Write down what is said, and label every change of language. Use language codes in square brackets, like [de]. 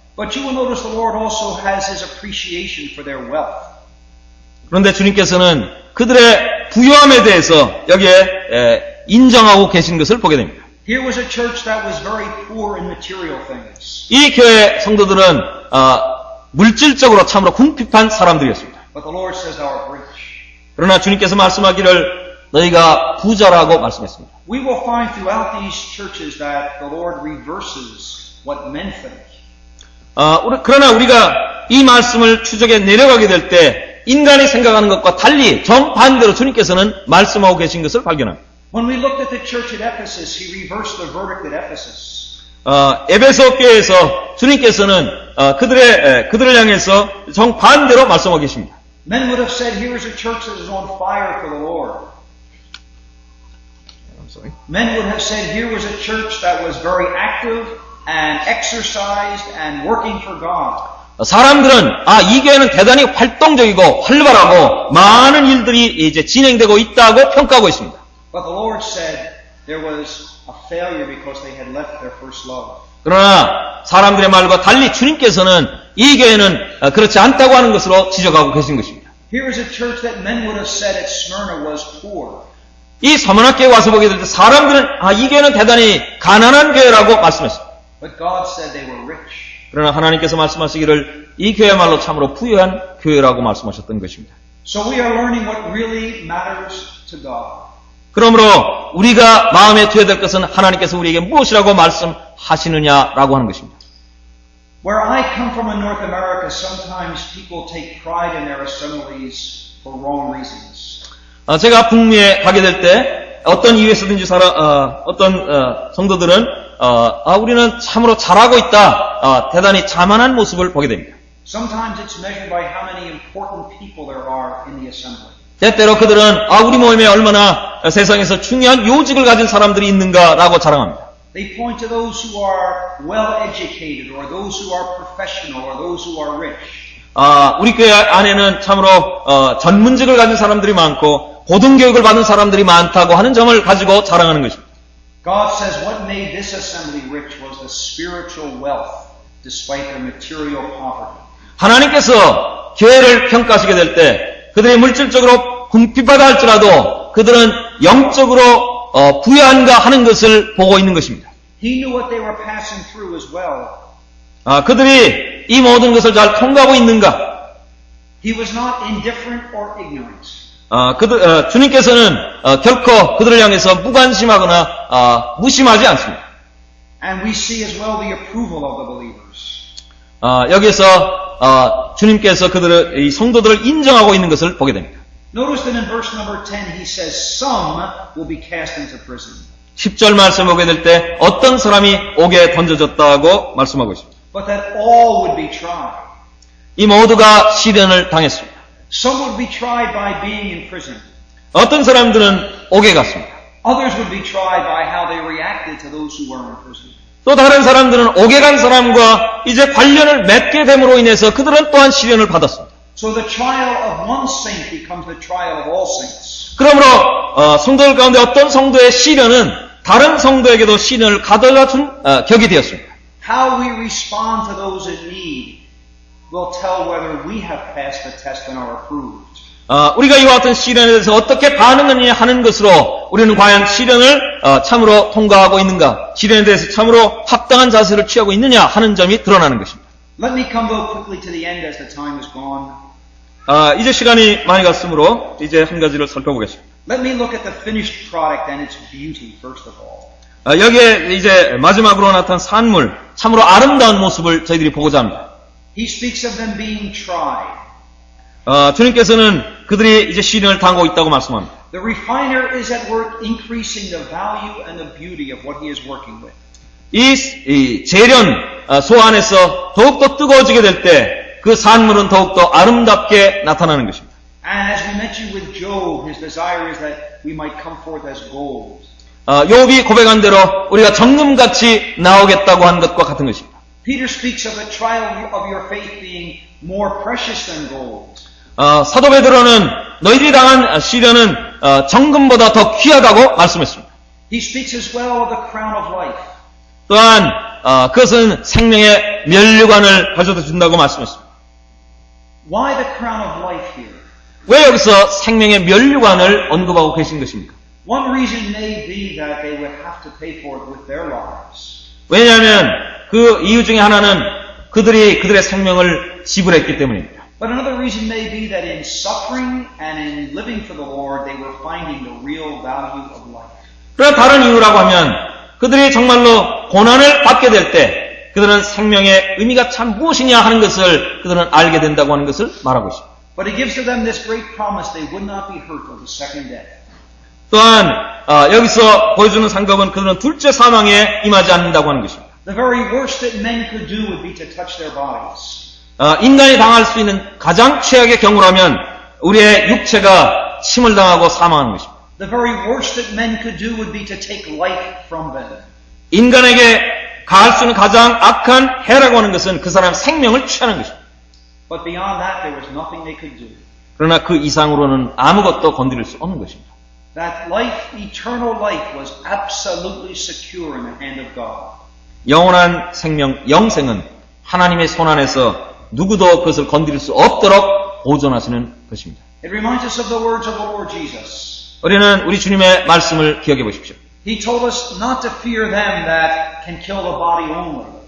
[en] But you will notice the Lord also has His appreciation for their wealth. [ko] 그런데 주님께서는 그들의 부유함에 대해서 여기에 인정하고 계신 것을 보게 됩니다. [en] Here was a church that was very poor in material things. [ko] 이 교회 성도들은 물질적으로 참으로 궁핍한 사람들이었습니다. [en] But the Lord says thou art rich. [ko] 그러나 주님께서 말씀하기를 너희가 부자라고 말씀했습니다. [en] We will find throughout these churches that the Lord reverses what men think. [ko] 그러나 우리가 이 말씀을 추적해 내려가게 될 때 인간이 생각하는 것과 달리 정반대로 주님께서는 말씀하고 계신 것을 발견합니다. [en] When we looked at the church at Ephesus, He reversed the verdict at Ephesus. [ko] 에베소 교회에서 주님께서는 그들을 향해서 정반대로 말씀하고 계십니다. [en] Men would have said, here is a church that is on fire for the Lord. Men would have said, here was a church that was very active and exercised and working for God. [ko] 사람들은 이 교회는 대단히 활동적이고 활발하고 많은 일들이 이제 진행되고 있다고 평가하고 있습니다. [en] But the Lord said there was a failure because they had left their first love. [ko] 그러나 사람들의 말과 달리 주님께서는 이 교회는 그렇지 않다고 하는 것으로 지적하고 계신 것입니다. [en] Here is a church that men would have said at Smyrna was poor. [ko] 이 서문학교에 와서 보게 될 때 사람들은 이 교회는 대단히 가난한 교회라고 말씀했어요. [en] But God said they were rich. [ko] 그러나 하나님께서 말씀하시기를 이 교회야말로 참으로 부유한 교회라고 말씀하셨던 것입니다. [en] So we are learning what really matters to God. [ko] 그러므로 우리가 마음에 두어야 될 것은 하나님께서 우리에게 무엇이라고 말씀하시느냐라고 하는 것입니다. [en] Where I come from in North America, sometimes people take pride in their assemblies for wrong reasons. [ko] 제가 북미에 가게 될 때 어떤 이유에서든지 어떤 성도들은 우리는 참으로 잘하고 있다, 대단히 자만한 모습을 보게 됩니다. [en] Sometimes it's measured by how many important people there are in the assembly. [ko] 때때로 그들은 우리 모임에 얼마나 세상에서 중요한 요직을 가진 사람들이 있는가라고 자랑합니다. [en] They point to those who are well educated, or those who are professional, or those who are rich. [ko] 우리 교회 안에는 참으로 전문직을 가진 사람들이 많고 고등교육을 받은 사람들이 많다고 하는 점을 가지고 자랑하는 것입니다. [en] God says what made this assembly rich was the spiritual wealth, despite their material poverty. [ko] 하나님께서 교회를 평가하시게 될 때 그들이 물질적으로 궁핍하다 할지라도 그들은 영적으로 부유한가 하는 것을 보고 있는 것입니다. [en] He knew what they were passing through as well. [ko] 그들이 이 모든 것을 잘 통과하고 있는가? [en] He was not indifferent or ignorant. [ko] 주님께서는 결코 그들을 향해서 무관심하거나 무심하지 않습니다. [en] And we see as well the approval of the believers. [ko] 여기서 주님께서 이 성도들을 인정하고 있는 것을 보게 됩니다. [en] Notice that in verse number 10 he says some will be cast into prison. [ko] 10절 말씀 보게 될 때 어떤 사람이 옥에 던져졌다고 말씀하고 있습니다. [en] But that all would be tried. [ko] 이 모두가 시련을 당했습니다. [en] Some would be tried by being in prison. [ko] 어떤 사람들은 옥에 갔습니다. [en] Others would be tried by how they reacted to those who were in prison. [ko] 또 다른 사람들은 옥에 간 사람과 이제 관련을 맺게 됨으로 인해서 그들은 또한 시련을 받았습니다. [en] So the trial of one saint becomes the trial of all saints. [ko] 그러므로 성도들 가운데 어떤 성도의 시련은 다른 성도에게도 시련을 가져다 준 격이 되었습니다. [en] How we respond to those in need will tell whether we have passed the test and are approved. [ko] 우리가 이와 같은 시련에 대해서 어떻게 반응하느냐 하는 것으로 우리는 과연 시련을 참으로 통과하고 있는가, 시련에 대해서 참으로 합당한 자세를 취하고 있느냐 하는 점이 드러나는 것입니다. [en] Let me come though quickly to the end as the time is gone. [ko] 이제 시간이 많이 갔으므로 이제 한 가지를 살펴보겠습니다. [en] Let me look at the finished product and its beauty first of all. [ko] 여기에 이제 마지막으로 나타난 산물, 참으로 아름다운 모습을 저희들이 보고자 합니다. [en] He speaks of them being tried. [ko] 주님께서는 그들이 이제 시련을 당하고 있다고 말씀합니다. [en] The refiner is at work increasing the value and the beauty of what he is working with. [ko] 이 재련 소 안에서 더욱더 뜨거워지게 될 때 그 산물은 더욱더 아름답게 나타나는 것입니다. [en] And as we mentioned with Job, his desire is that we might come forth as gold. [ko] 욥이 고백한 대로 우리가 정금같이 나오겠다고 한 것과 같은 것입니다. [en] Peter speaks of the trial of your faith being more precious than gold. [ko] 사도 베드로는 너희들이 당한 시련은 정금보다 더 귀하다고 말씀했습니다. [en] He speaks as well of the crown of life. [ko] 또한 그것은 생명의 면류관을 가져다 준다고 말씀했습니다. [en] Why the crown of life here? [ko] 왜 여기서 생명의 면류관을 언급하고 계신 것입니까? [en] One reason may be that they would have to pay for it with their lives. [ko] 왜냐하면 그 이유 중에 하나는 그들이 그들의 생명을 지불했기 때문입니다. [en] But another reason may be that in suffering and in living for the Lord, they were finding the real value of life. [ko] 그러나 다른 이유라고 하면 그들이 정말로 고난을 받게 될 때 그들은 생명의 의미가 참 무엇이냐 하는 것을 그들은 알게 된다고 하는 것을 말하고 있습니다. [en] But he gives to them this great promise they would not be hurt of the second death. [ko] 또한 여기서 보여주는 상급은 그들은 둘째 사망에 임하지 않는다고 하는 것입니다. [en] The very worst that men could do would be to touch their bodies. [ko] 인간이 당할 수 있는 가장 최악의 경우라면 우리의 육체가 침을 당하고 사망하는 것입니다. [en] The very worst that men could do would be to take life from them. [ko] 인간에게 가할 수 있는 가장 악한 해라고 하는 것은 그 사람의 생명을 취하는 것입니다. [en] But beyond that, there was nothing they could do. [ko] 그러나 그 이상으로는 아무것도 건드릴 수 없는 것입니다. [en] That life, eternal life, was absolutely secure in the hand of God. [ko] 영원한 생명, 영생은 하나님의 손 안에서 누구도 그것을 건드릴 수 없도록 보존하시는 것입니다. [en] It reminds us of the words of the Lord Jesus. [ko] 우리는 우리 주님의 말씀을 기억해 보십시오. [en] He told us not to fear them that can kill the body only.